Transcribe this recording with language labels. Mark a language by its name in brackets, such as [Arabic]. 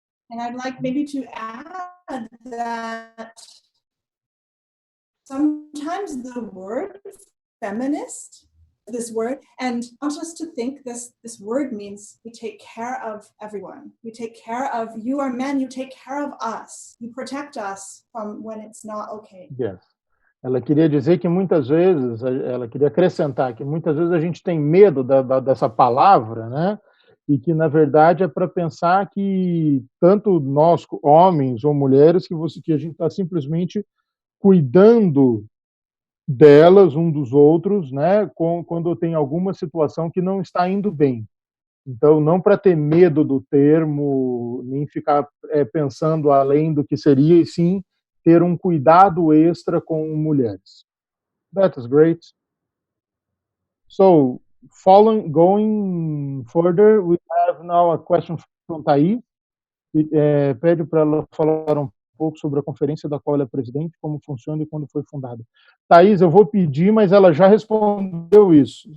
[English] And I'd like maybe to add that sometimes the word feminist, this word, and I want us to think this word means we take care of everyone. We take care of, you are men, you take care of us. You protect us from when it's not okay. Yes. [Portuguese] Ela queria dizer que muitas vezes, ela queria acrescentar que muitas vezes a gente tem medo dessa palavra, né? E que, na verdade, é para pensar que tanto nós, homens ou mulheres, que a gente está simplesmente cuidando delas, um dos outros, né? Quando tem alguma situação que não está indo bem. Então, não para ter medo do termo, nem ficar pensando além do que seria, e sim ter um cuidado extra com mulheres. [English] That is great. So, going further, we have now a question from Thais. [Portuguese] Pede para ela falar um pouco sobre a conferência da qual ela é presidente, como funciona e quando foi fundada. Thais, eu vou pedir, mas ela já respondeu isso.